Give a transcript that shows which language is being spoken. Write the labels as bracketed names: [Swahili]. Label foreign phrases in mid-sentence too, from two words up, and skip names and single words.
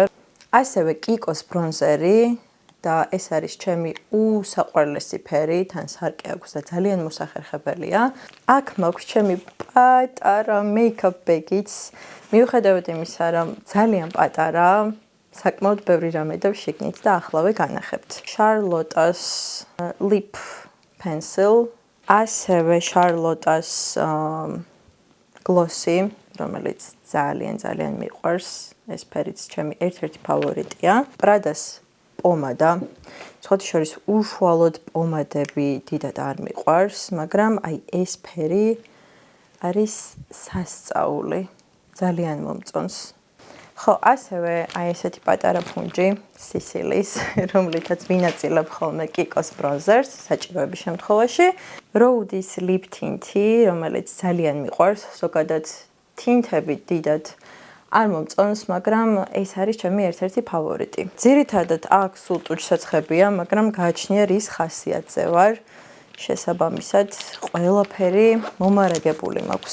[Georgian] ასევე კიკოს ბრონზერი და ეს არის ჩემი უსაყვარლესი ფერი, თან სარკე აქვს და ძალიან მოსახერხებელია. აქ მაქვს ჩემი პატარა [English] makeup bag. [Georgian] მიუხედავად იმისა, რომ ძალიან პატარაა, საკმაოდ ბევრი რამე და შიგნით და ახლავე განახებთ. Charlotte-ას [English] lip pencil, [Georgian] ასევე Charlotte-ას glossy, რომელიც ძალიან მიყვარს. ეს ფერიც ჩემი ერთ-ერთი ფავორიტია. Prada-ს პომადა. სხვათა შორის უშუალოდ პომადები დიდად არ მიყვარს, მაგრამ ეს ფერი არის სასწაული. ძალიან მომწონს. ხო, ასევე ესეთი პატარა ფუნჯი სისილის, რომლითაც ვინაწილებ ხოლმე კიკოს ბრონზერს საჭიროების შემთხვევაში. Rhodes [English] lip tint- [Georgian] ი, რომელიც ძალიან მიყვარს, ზოგადად თინთები დიდად არ მომწონს, მაგრამ ეს არის ჩემი ერთ-ერთი ფავორიტი. ძირითადად აქ სულ ტუჩსაცხებია, მაგრამ გააჩნია რის ხასიათზე ვარ. შესაბამისად, ყველაფერი მომარაგებული მაქვს.